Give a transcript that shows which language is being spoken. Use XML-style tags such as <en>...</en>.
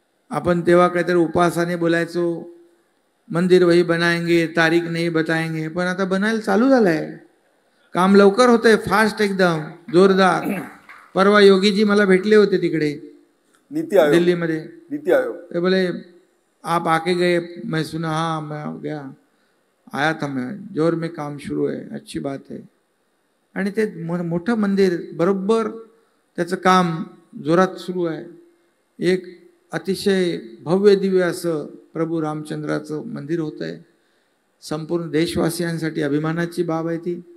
<mr>आपण तेव्हा काहीतरी उपवासाने बोलायचो,</mr> <hi>मंदिर वही बनाएंगे, तारीख नाही बताएंगे.</hi> <mr>पण आता बनायला चालू झालंय. काम लवकर होतंय, फास्ट, एकदम जोरदार. परवा योगीजी मला भेटले होते तिकडे नीति आयोग, दिल्ली मध्ये. नीति आयोग ते बोले</mr> <hi>आप आके गए? मैं सुना, हाँ मैं गया, आया था मैं, जोर में काम शुरू है, अच्छी बात है.</hi> <mr>आणि ते मोठं मंदिर बरोबर त्याचं काम जोरात सुरू आहे. एक अतिशय भव्य दिव्य असं प्रभू रामचंद्राचं मंदिर होत आहे. संपूर्ण देशवासियांसाठी अभिमानाची बाब आहे ती.</mr>